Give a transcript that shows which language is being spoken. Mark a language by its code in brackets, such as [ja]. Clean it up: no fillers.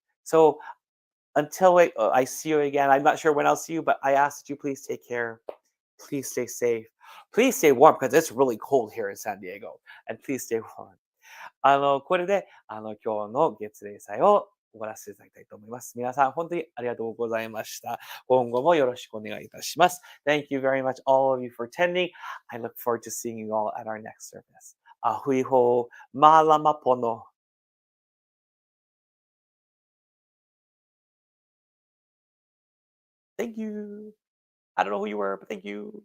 [en] So, until I see you again, I'm not sure when I'll see you, but I ask that you please take care. Please stay safe. Please stay warm because it's really cold here in San Diego. And please stay warm. [ja] これで、今日の月例祭を終わらせていただきたいと思います。皆さん、本当にありがとうございました。今後もよろしくお願いいたします。 [en] Thank you very much, all of you, for attending. I look forward to seeing you all at our next service. ふいほう、まらまぽの。 Thank you. I don't know who you were, but thank you.